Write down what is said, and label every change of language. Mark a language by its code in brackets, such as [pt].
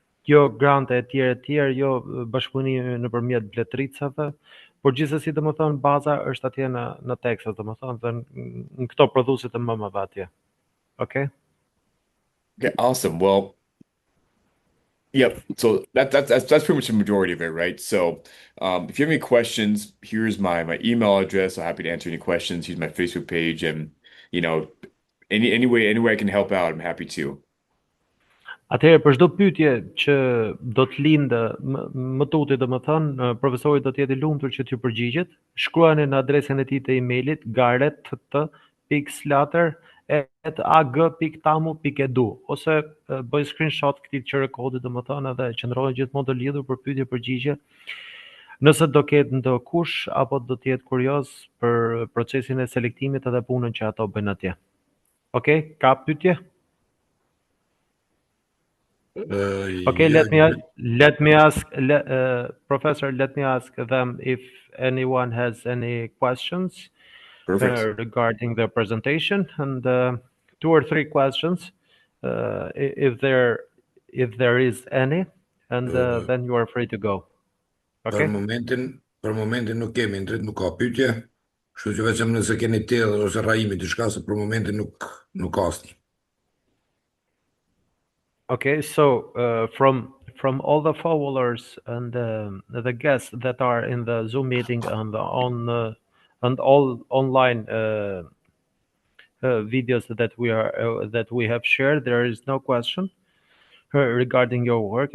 [sq] jo grante e tjerë, jo bashkëpunimi nëpërmjet bletëricave, por gjithsesi domethënë baza është atje në Texas domethënë, dhe në këto prodhuesit të mëmave atje. [en] Okay? Okay, awesome. Well, yep. So that's pretty much the majority of it, right? So if you have any questions, here's my email address. I'm happy to answer any questions. Here's my Facebook page, and any way I can help out, I'm happy to. [sq] Atëherë për çdo pyetje që do të lindë më tuti domethënë, profesori do të jetë I lumtur që t'ju përgjigjet. Shkruani në adresën e tij të emailit garet.slater@ag.tamu.edu ose bëj screenshot këtij QR kodit domethënë, edhe qëndroni gjithmonë të lidhur për pyetje përgjigje. Nëse do ketë ndokush apo do të jetë kurioz për procesin e selektimit edhe punën që ato bëjnë atje. Okej, ka pyetje? [en] Okay, Yeah, let me ask, Professor, let me ask them if anyone has any questions Perfect. regarding the presentation, and 2 or 3 questions, if there is any, and then you are free to go. [sq] për [en] Okay. [sq] momentin nuk kemi, nuk ka pyetje. Kështu që vetëm nëse keni tellë ose rrahimi diçka, se për momentin nuk ka asnjë. [en] Okay, so from all the followers and the guests that are in the Zoom meeting and and all online videos that we have shared, there is no question regarding your work.